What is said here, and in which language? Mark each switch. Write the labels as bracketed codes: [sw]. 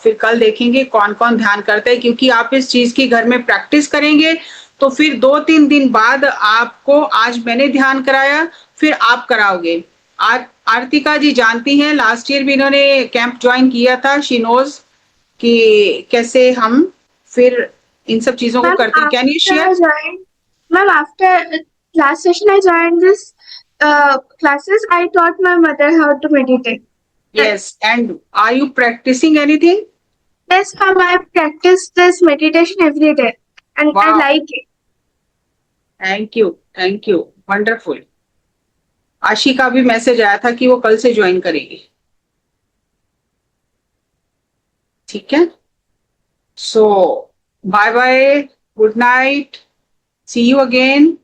[hi] फिर कल देखेंगे कौन कौन ध्यान करता है, क्योंकि आप इस चीज की घर में प्रैक्टिस करेंगे तो फिर 2-3 दिन बाद आपको, आज मैंने ध्यान कराया फिर आप कराओगे। आरतिका जी जानती हैं, लास्ट ईयर भी इन्होंने कैंप ज्वाइन किया था। [en] she knows [hi] कि कैसे हम फिर इन सब चीजों को करते हैं। [en] Can you share? Ma'am, after last session I joined this classes. I taught my mother how to meditate. Yes, and are you practicing anything? Yes, ma'am, I practice this meditation every day, and I Wow. like it. Thank you, thank you, wonderful. [hi] आशी का भी message आया था कि वो कल से join करेगी। ठीक है, [en] So bye bye, good night, see you again.